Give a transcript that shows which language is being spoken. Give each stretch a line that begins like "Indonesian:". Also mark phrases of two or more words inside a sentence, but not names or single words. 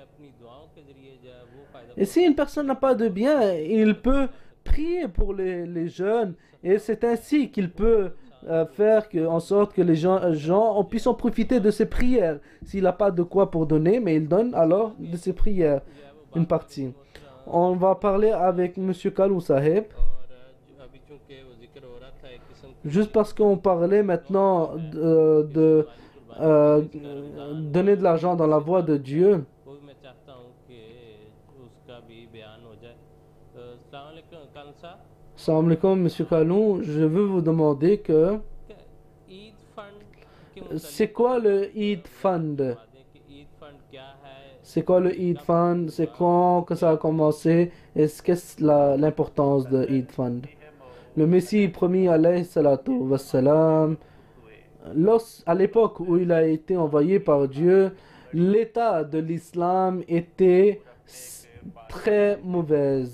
French: Et si une personne n'a pas de bien, il peut prier pour les jeunes et c'est ainsi qu'il peut faire en sorte que les gens puissent en profiter de ses prières. S'il n'a pas de quoi pour donner, mais il donne alors de ses prières une partie. On va parler avec M. Kalou Saheb.
Urdu: اور ابھی چونکہ وہ ذکر ہو رہا تھا ایک قسم کی
French: Juste parce qu'on parlait maintenant de donner de l'argent dans la voie de Dieu.
Urdu: وہ بھی میں چاہتا ہوں کہ اس کا بھی بیان ہو جائے.
Arabic: السلام وعليكم كنسا سلام عليكم,
French: M. Kalou. Je veux vous demander que
Urdu: عید فنڈ کے متعلق
French: c'est quoi le Eid Fund?
Urdu: بتا دیں کہ عید فنڈ کیا ہے,
French: C'est quoi le Eid Fund? C'est quand que ça a commencé? Qu'est-ce l'importance de Eid Fund? Le Messie promis
Arabic: عليه الصلاة والسلام,
French: à l'époque où il a été envoyé par Dieu, l'état de l'islam était très mauvaise.